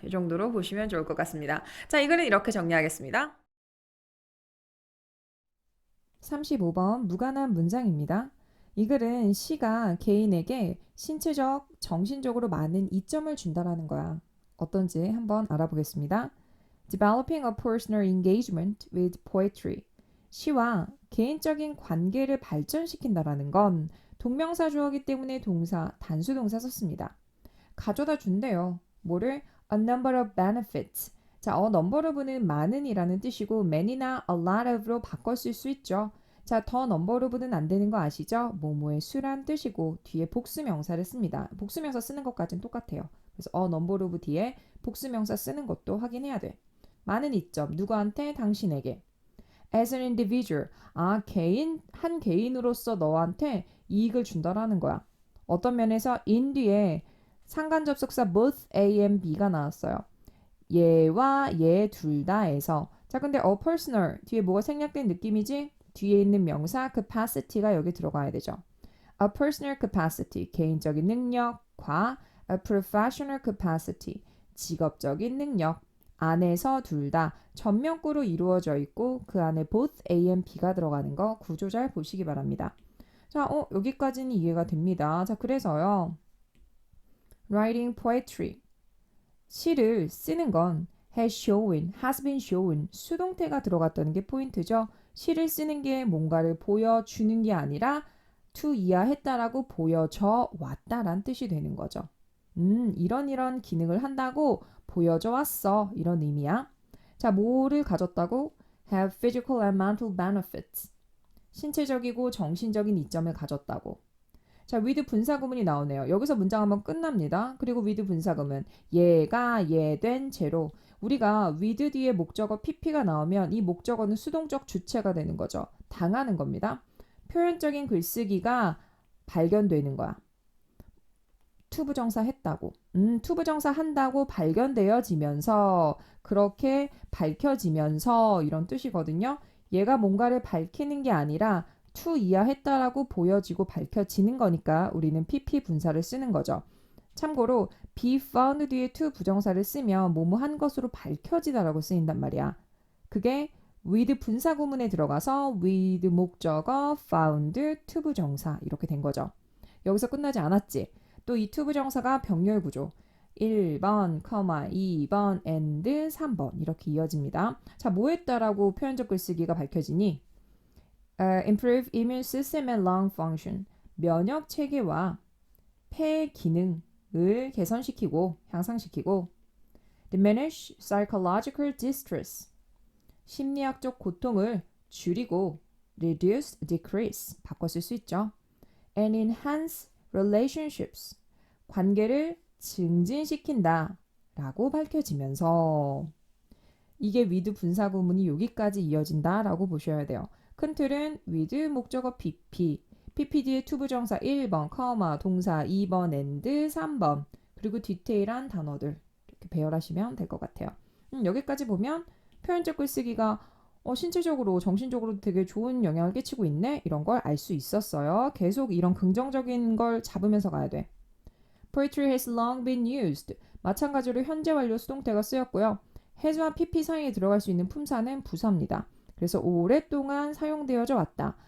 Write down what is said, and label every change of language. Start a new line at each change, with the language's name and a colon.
Korean: 이 정도로 보시면 좋을 것 같습니다. 자, 이 글은 이렇게 정리하겠습니다. 35번 무관한 문장입니다. 이 글은 시가 개인에게 신체적, 정신적으로 많은 이점을 준다라는 거야. 어떤지 한번 알아보겠습니다.
English: Developing a personal engagement with poetry.
Korean: 시와 개인적인 관계를 발전시킨다라는 건 동명사 주어기 때문에 동사, 단수 동사 썼습니다. 가져다 준대요. 뭐를?
English: A number of benefits.
Korean: 자, a number of는 많은이라는 뜻이고 many나 a lot of로 바꿔 쓸 수 있죠. 자, 더 number of는 안 되는 거 아시죠? 뭐뭐의 수란 뜻이고 뒤에 복수명사를 씁니다. 복수명사 쓰는 것까지는 똑같아요. 그래서 a number of 뒤에 복수명사 쓰는 것도 확인해야 돼. 많은 이점, 누구한테? 당신에게.
English: As an individual,
Korean: 한 개인으로서 너한테 이익을 준다라는 거야. 어떤 면에서 in 뒤에 상관접속사 both A and B가 나왔어요. 얘와 얘 둘 다에서. 자, 근데 a personal 뒤에 뭐가 생략된 느낌이지? 뒤에 있는 명사 capacity가 여기 들어가야 되죠.
English: A personal capacity,
Korean: 개인적인 능력과
English: a professional capacity,
Korean: 직업적인 능력. 안에서 둘 다 전면구로 이루어져 있고 그 안에 both A and B가 들어가는 거 구조 잘 보시기 바랍니다. 자, 여기까지는 이해가 됩니다. 자, 그래서요.
English: writing poetry.
Korean: 시를 쓰는 건
English: has been shown,
Korean: 수동태가 들어갔다는 게 포인트죠. 시를 쓰는 게 뭔가를 보여주는 게 아니라 to 이하했다라고 보여져 왔다란 뜻이 되는 거죠. 이런 기능을 한다고 보여져 왔어. 이런 의미야. 자, 뭐를 가졌다고?
English: have physical and mental benefits.
Korean: 신체적이고 정신적인 이점을 가졌다고. 자, with 분사구문이 나오네요. 여기서 문장 한번 끝납니다. 그리고 with 분사구문. 얘가 얘된 채로 우리가 with 뒤에 목적어 pp가 나오면 이 목적어는 수동적 주체가 되는 거죠. 당하는 겁니다. 표현적인 글쓰기가 발견되는 거야. 투부정사 했다고. 투부정사 한다고 발견되어지면서 그렇게 밝혀지면서 이런 뜻이거든요. 얘가 뭔가를 밝히는 게 아니라 to 이하했다라고 보여지고 밝혀지는 거니까 우리는 pp 분사를 쓰는 거죠. 참고로 be found 뒤에 to 부정사를 쓰면 뭐뭐한 것으로 밝혀지다라고 쓰인단 말이야. 그게 with 분사 구문에 들어가서 with 목적어 found to 부정사 이렇게 된 거죠. 여기서 끝나지 않았지. 또 이 to 부정사가 병렬 구조. 1번, 2번, and 3번 이렇게 이어집니다. 자, 뭐 했다라고 표현적 글쓰기가 밝혀지니?
English: improve immune system and lung function.
Korean: 면역 체계와 폐 기능을 개선시키고 향상시키고
English: diminish psychological distress.
Korean: 심리학적 고통을 줄이고 reduce, decrease 바꿔 쓸 수 있죠.
English: and enhance relationships.
Korean: 관계를 증진시킨다 라고 밝혀지면서 이게 with 분사구문이 여기까지 이어진다 라고 보셔야 돼요. 큰 틀은 with 목적어 pp, pp 뒤에 투부정사 1번, 동사 2번, and 3번 그리고 디테일한 단어들 이렇게 배열하시면 될 것 같아요. 여기까지 보면 표현적 글쓰기가 신체적으로 정신적으로 되게 좋은 영향을 끼치고 있네 이런 걸 알 수 있었어요. 계속 이런 긍정적인 걸 잡으면서 가야 돼.
English: Poetry has long been used.
Korean: 마찬가지로 현재 완료 수동태가 쓰였고요. has와 pp 사이에 들어갈 수 있는 품사는 부사입니다. 그래서 오랫동안 사용되어져 왔다.